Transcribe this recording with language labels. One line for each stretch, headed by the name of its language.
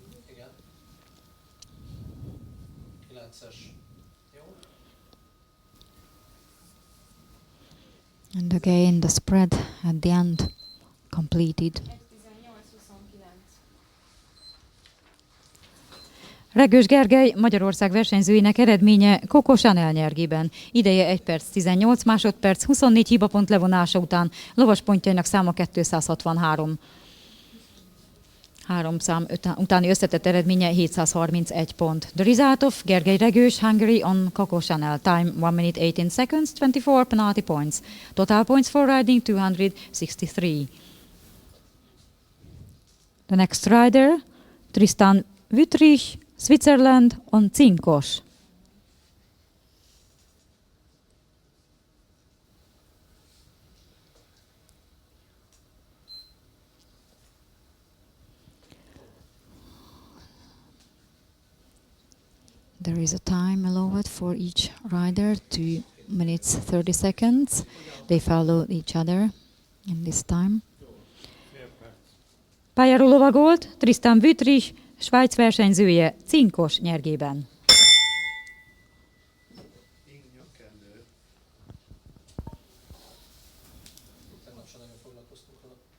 Hungarian: Igen. 9-es. Jó.
English: And again the spread at the end completed.
Hungarian: Regős Gergely Magyarország versenyzőinek eredménye Coco Chanel nyergében. Ideje 1 perc 18 másodperc, 24 hibapont levonása után, lovaspontjainak száma 263. 3 szám utáni összetett eredménye 731 pont.
English: The result of Gergely Regős Hungary on Coco Chanel. Time 1 minute 18 seconds, 24 penalty points. Total points for riding 263. The next rider, Tristan Wüttrich, Switzerland on cinkos. There is a time allowed for each rider, 2 minutes 30 seconds. They follow each other in this time.
Hungarian: Pályáról lovagolt Tristan Wüttrich, Svájc versenyzője cinkos nyergében. Tegnap sem nagyon foglalkoztunk vele.